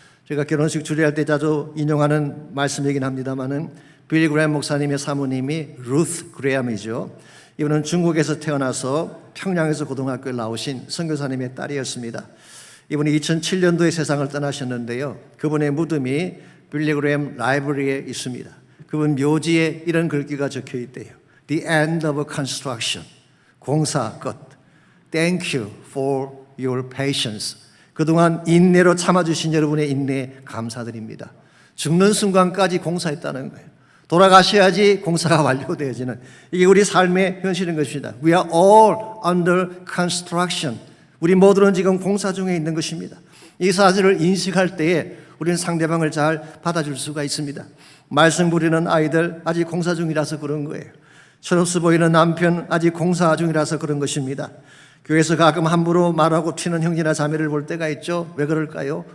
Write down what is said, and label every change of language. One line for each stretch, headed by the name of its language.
Korean: 제가 결혼식 주례할 때 자주 인용하는 말씀이긴 합니다만은 빌리 그레엄 목사님의 사모님이 루스 그레엄이죠. 이분은 중국에서 태어나서 평양에서 고등학교에 나오신 선교사님의 딸이었습니다. 이분이 2007년도에 세상을 떠나셨는데요. 그분의 무덤이 빌리 그레엄 라이브러리에 있습니다. 그분 묘지에 이런 글귀가 적혀 있대요.
English: The end of construction.
Korean: 공사 끝.
English: Thank you for your patience.
Korean: 그동안 인내로 참아주신 여러분의 인내에 감사드립니다. 죽는 순간까지 공사했다는 거예요. 돌아가셔야지 공사가 완료되어지는, 이게 우리 삶의 현실인 것입니다.
English: We are all under construction.
Korean: 우리 모두는 지금 공사 중에 있는 것입니다. 이 사실을 인식할 때에 우리는 상대방을 잘 받아줄 수가 있습니다. 말씀 부리는 아이들 아직 공사 중이라서 그런 거예요. 철없어 보이는 남편 아직 공사 중이라서 그런 것입니다. 교회에서 가끔 함부로 말하고 튀는 형제나 자매를 볼 때가 있죠. 왜 그럴까요?